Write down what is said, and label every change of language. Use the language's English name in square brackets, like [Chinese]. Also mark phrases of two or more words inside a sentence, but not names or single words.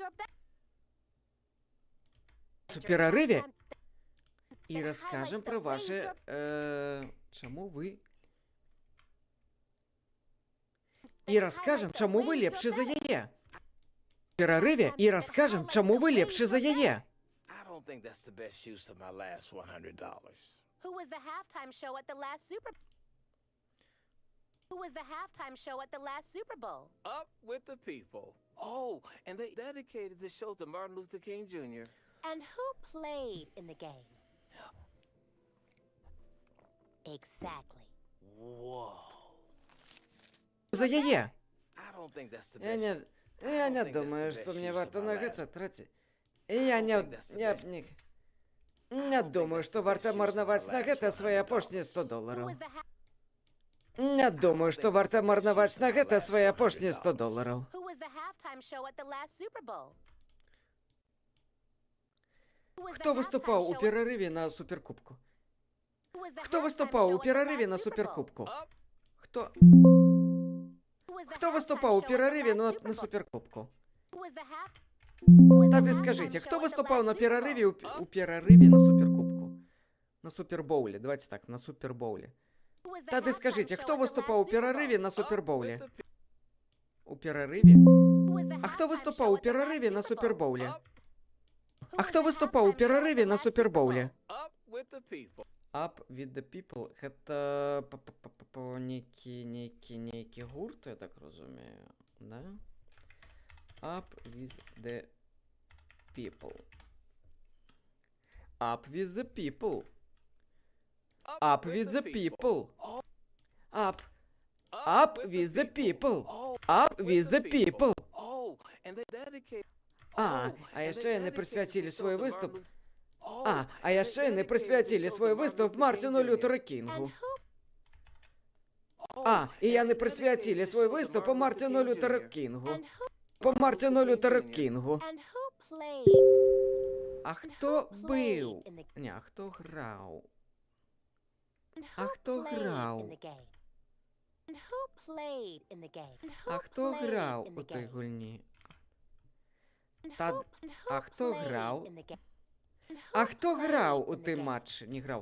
[Belarusian] У перарыве і раскажам пра вашы... Чаму вы... І раскажам, чаму вы лепшы за яе. Перарыве і раскажам, чаму вы лепшы за яе. [English] don't think that's the best use of my last $100. Who was the halftime show at the last Super Who was the halftime show at the last Super Bowl? Up with the people. Oh, and they dedicated the show to Martin Luther King Jr. And who played in the game? Exactly. Whoa. [Belarusian] За яе. [English] I don't think that's the [Belarusian] Я [English] best. [Belarusian] не, я не думаю, что мне варто на гэта тратить. Я не думаю, что варто марнаваць на гэта свои апошнія $100. [English] Who was the [Belarusian] Не думаю, что варто марнаваць на гэта свои апошнія $100. [English] Who was the halftime show at the last Super Bowl? Who was the [Belarusian] Хто выступаў [English] halftime [Belarusian] у [English] show [Belarusian] перарыве на суперкубку? [English] Who was the [Belarusian] Хто [English] halftime [Belarusian] выступаў [English] show [Belarusian] у [English] at the [Belarusian] перарыве [English] last [Belarusian] на [English] Super Bowl? [Belarusian] суперкубку? Хто [English] Who was the [Belarusian] Хто [English] halftime [Belarusian] выступаў у [English] show at the [Belarusian] перарыве [English] last Super [Belarusian] на [English] Bowl? [Belarusian] суперкубку? [English] Who was the Who was the [Belarusian] Тады [English] halftime [Russian] скажите, [English] show [Russian] кто [English] at the [Russian] выступал [English] last [Russian] на [English] Super [Russian] перерыве [English] Bowl? [Russian] у перерыве на суперкубку? На супербоуле, давайте так, на супербоуле. [English] Who was the [Belarusian] Тады [English] halftime [Russian] скажите, [English] show [Russian] кто [English] at the [Russian] выступал у [English] last Super [Russian] перерыве [English] Bowl? [Russian] на супербоуле? [English] With the [Russian] У перерыве? [English] Who was the [Russian] А кто [English] halftime [Russian] выступал [English] show [Russian] у [English] at the last [Russian] перерыве на [English] Super Bowl? [Russian] супербоуле? [English] Up, Who [Russian] А [English] was [Russian] кто [English] the [Russian] выступал у [English] halftime show at the [Russian] перерыве на [English] last Super Bowl? [Russian] супербоуле? [English] up with the people. Up with the people. [Russian] Это некий гурт, я так розумію, да? [English] Up with the people. Up with the people. Up with the people. Up. Up with the people. Oh, Up with the people. oh, and they dedicated. [Belarusian] А яшчэ яны прысвяцілі свой выступ. А яшчэ яны прысвяцілі свой выступ Мартину Лютера [English] And [Belarusian] Кінгу. [English] who [Belarusian] І яны прысвяцілі свой выступ по Мартину Лютера Кінгу. [English] and who [Belarusian] По Мартину Лютера Кінгу. [English] and who played [Belarusian] А хто [English] played [Belarusian] быў? [English] in the [Belarusian] Не, а хто граў? [English] and [Belarusian] А [English] who [Belarusian] хто [English] played [Belarusian] граў? [English] in the game? And who played in the game? And [Belarusian] А [English] who [Belarusian] хто [English] played [Belarusian] граў [English] in [Belarusian] у [English] the [Belarusian] той [English] game? [Belarusian] гульні? [English] And Та- who- and who [Belarusian] а хто [English] played [Belarusian] граў? [English] in the game? And who [Belarusian] А хто [English] played [Belarusian] граў у [English] in the [Belarusian] тым [English] game? [Belarusian] матчы? Не граў.